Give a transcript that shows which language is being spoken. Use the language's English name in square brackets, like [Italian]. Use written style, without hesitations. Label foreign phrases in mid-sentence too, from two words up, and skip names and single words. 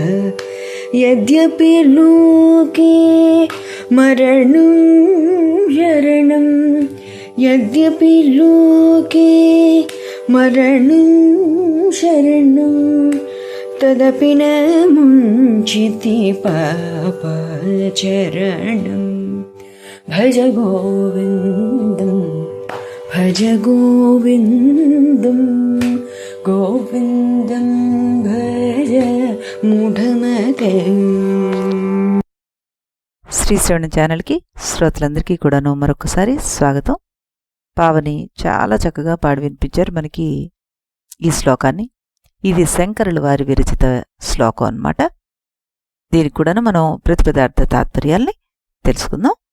[Sanskrit] यद्यपि लोके मरणं शरणं, यद्यपि लोके मरणं शरणं, तदपि न मुञ्चति पापचरणं। भज गोविन्दं भज गोविन्दं, गोविन्दं भज మూఢమతే. [Telugu] శ్రీ శ్రవణ ఛానల్కి శ్రోతలందరికీ కూడాను మరొకసారి స్వాగతం. పావని చాలా చక్కగా పాడి వినిపించారు మనకి ఈ శ్లోకాన్ని. ఇది శంకరుల వారి విరచిత శ్లోకం అన్నమాట. దీనికి కూడాను మనం ప్రతిపదార్థ తాత్పర్యాల్ని తెలుసుకుందాం.